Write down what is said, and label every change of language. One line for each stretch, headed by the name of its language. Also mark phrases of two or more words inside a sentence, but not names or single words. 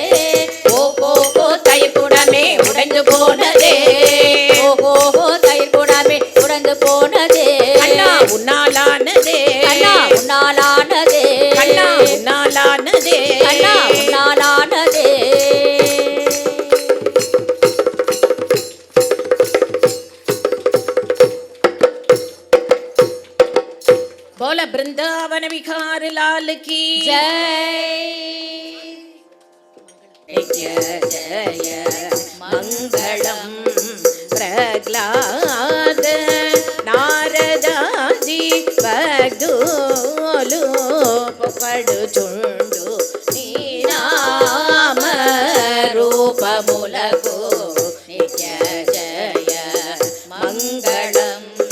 Tamil: ஓஹோ தயிர் குடமே உடைந்து போனதே. ஓஹோ தயிர் குடமே உடைந்து போனதே. கண்ணா உன்னாலானதே. கண்ணா உன்னாலானதே. கண்ணா உன்னாலானதே. கண்ணா உன்னாலானதே.
Hindi: बोल वृंदावन विहार लाल की जय.
Telugu: జయ మంగళం ప్రహ్లాద నారదాది భక్తులు పొగడుచుండు నీ నామ రూపములగు నిత్య జయ మంగళం